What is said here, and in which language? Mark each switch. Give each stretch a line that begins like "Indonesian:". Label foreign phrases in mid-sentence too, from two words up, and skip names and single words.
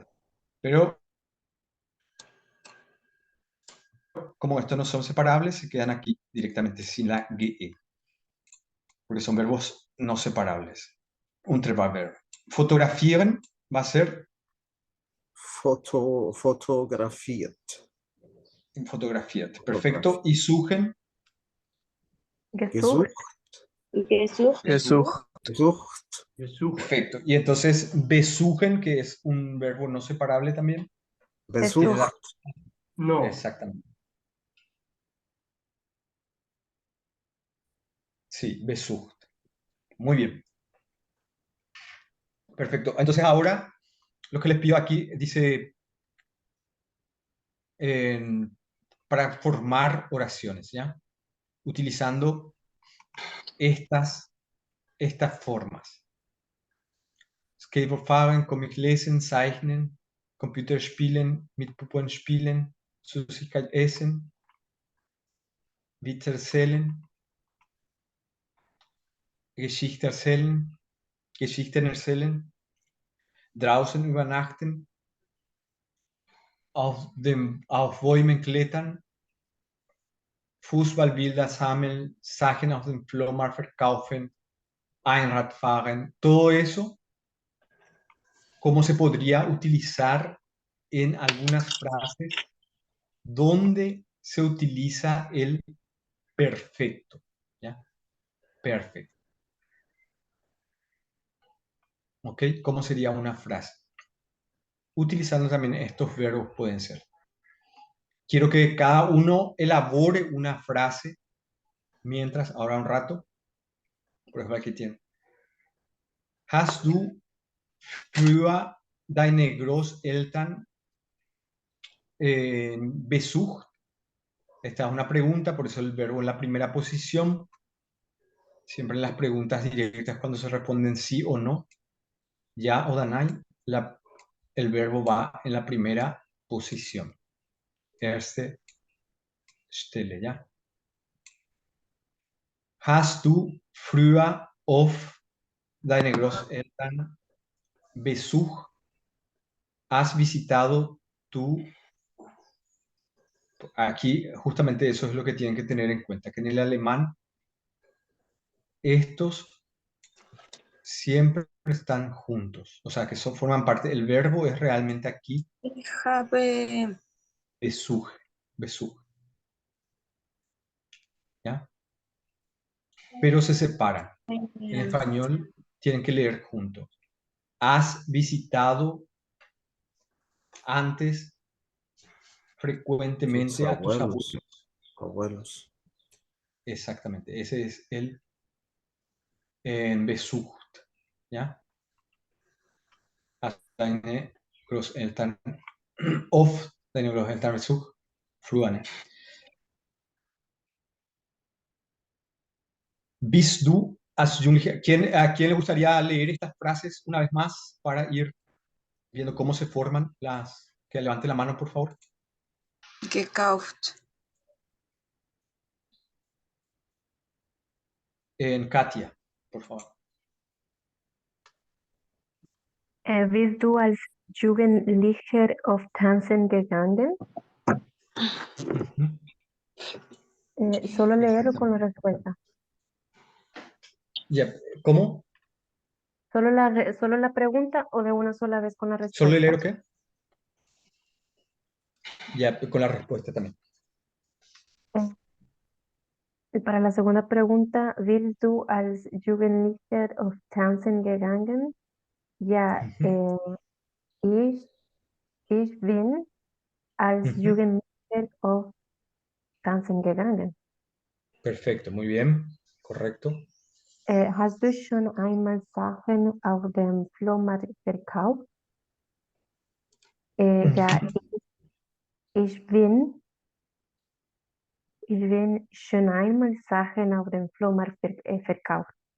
Spanish: Pero como estos no son separables, se quedan aquí directamente sin la GE. Porque son verbos no separables.
German: Unterverb. Fotografieren
Spanish: va a ser
German: Fotografiert. fotografiert.
Spanish: Perfecto. Y suchen.
German: Gesucht. Gesucht. Gesucht. Gesucht. Gesucht.
Spanish: Perfecto. Y entonces besuchen, que es un verbo no separable también. Besucht. No. Exactamente. Sí, besucht. Muy bien. Perfecto. Entonces ahora lo que les pido aquí dice para formar oraciones, ¿ya? Utilizando estas formas.
German: Skateboard Comic lesen, zeichnen, Computer spielen, mit Puppen spielen, Süßigkeit essen, Witze erzählen, Geschichte erzählen, Geschichten erzählen, draußen übernachten, auf Bäumen klettern, Fußballbilder sammeln, Sachen auf dem Flohmarkt verkaufen, Einrad fahren,
Spanish: todo eso, cómo se podría utilizar en algunas frases donde se utiliza el perfecto, ¿ya? Perfecto. ¿Ok? ¿Cómo sería una frase? Utilizando también estos verbos pueden ser. Quiero que cada uno elabore una frase mientras, ahora un rato, por ejemplo aquí tiene.
German: Hast du früher deine Großeltern besucht?
Spanish: Esta es una pregunta, por eso el verbo en la primera posición. Siempre en las preguntas directas cuando se responden sí o no, ya o nein, el verbo va en la primera posición.
German: Erste Stelle, ¿ya? Hast du früher auf deine Großeltern Besuch?
Spanish: ¿Has visitado tú? Aquí justamente eso es lo que tienen que tener en cuenta, que en el alemán estos siempre están juntos, o sea que forman parte, el verbo es realmente aquí
German: Besuch, Besuch,
Spanish: ¿ya? Pero se separan. En español tienen que leer juntos. ¿Has visitado antes frecuentemente a tus abuelos? Abuelos. Exactamente, ese es el besucht, ¿ya?
German: Hast deine Großeltern of deine Großeltern Besuch früher. Bist du als Jugendlicher?
Spanish: ¿A quién le gustaría leer estas frases una vez más para ir viendo cómo se forman las? Que levante la mano, por favor.
German: Gekauft.
Spanish: En Katia, por favor.
German: Bist du als Jugendlicher auf Tanzen gegangen?
Spanish: Solo leer o con la respuesta. Ya, ¿cómo? ¿Solo la pregunta o de una sola vez con la respuesta? ¿Solo leer o qué? Ya, con la respuesta también. Y para la segunda pregunta,
German: ¿bist du als Jugendlicher auf Tanzen gegangen? Ja, ich bin als Jugendlicher auf Tanzen gegangen.
Spanish: Perfecto, muy bien, correcto.
German: Hast du schon einmal Sachen auf dem Flohmarkt verkauft? Ja, ich bin schon einmal Sachen auf dem Flohmarkt verkauft.